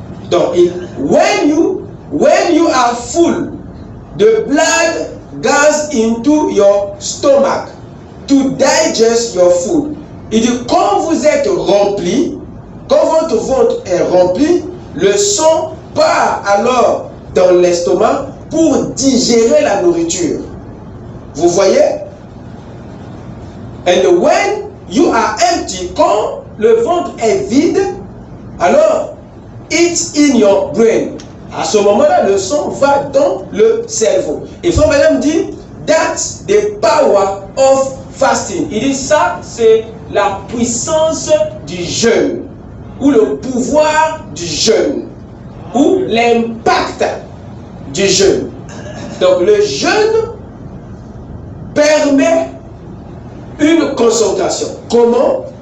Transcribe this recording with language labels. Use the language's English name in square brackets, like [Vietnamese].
[English] Donc when you are full, the blood goes into your stomach to digest your food. [French] Il dit quand vous êtes rempli, quand votre ventre est rempli, le sang part alors dans l'estomac pour digérer la nourriture. Vous voyez? [English] And when you are empty, [French] quand le ventre est vide, alors [English] it's in your brain. [French] À ce moment-là, le sang va dans le cerveau. Et frère Madame dit, [English] that's the power of fasting. [French] Il dit ça, c'est la puissance du jeûne, ou le pouvoir du jeûne, ou l'impact du jeûne. Donc le jeûne permet une concentration. Comment?